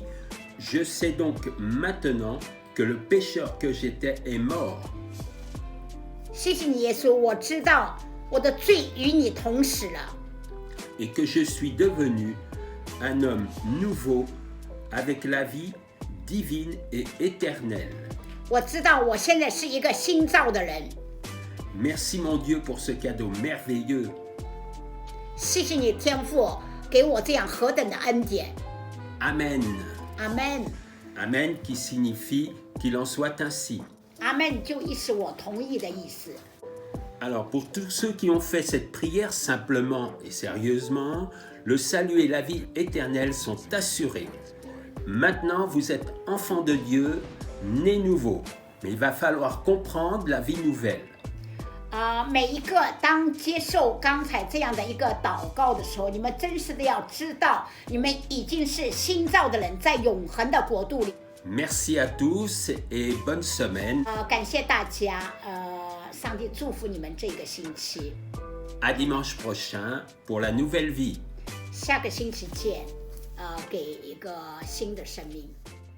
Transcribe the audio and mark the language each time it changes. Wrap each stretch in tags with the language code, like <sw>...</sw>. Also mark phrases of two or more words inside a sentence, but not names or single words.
<fr>Je sais donc maintenant que le pécheur que j'étais est mort.</fr> <zh>谢谢你，耶稣，我知道我的罪与你同死了。</zh> <fr>Et que je suis devenu un homme nouveau avec la vie divine et éternelle.</fr> <zh>我知道我现在是一个新造的人。</zh> <fr>Merci mon Dieu pour ce cadeau merveilleux.</fr> <zh>谢谢你，天父，给我这样何等的恩典。</zh> <fr>Amen.</fr> <zh>阿门。</zh> <fr>Amen qui signifie qu'il en soit ainsi.</fr> <zh>阿门就意思我同意的意思。</zh> <fr>Alors pour tous ceux qui ont fait cette prière simplement et sérieusement, le salut et la vie éternelle sont assurés. Maintenant, vous êtes enfants de Dieu, nés nouveaux, mais il va falloir comprendre la vie nouvelle.</fr> <zh>每一个当接受刚才这样的一个祷告的时候，你们真实的要知道，你们已经是新造的人，在永恒的国度里。</zh> <fr>Merci à tous et bonne semaine.</fr> <zh>感谢大家，上帝祝福你们这个星期。</zh> <fr>À dimanche prochain pour la nouvelle vie.</fr> <zh>下个星期见，给一个新的生命。</zh>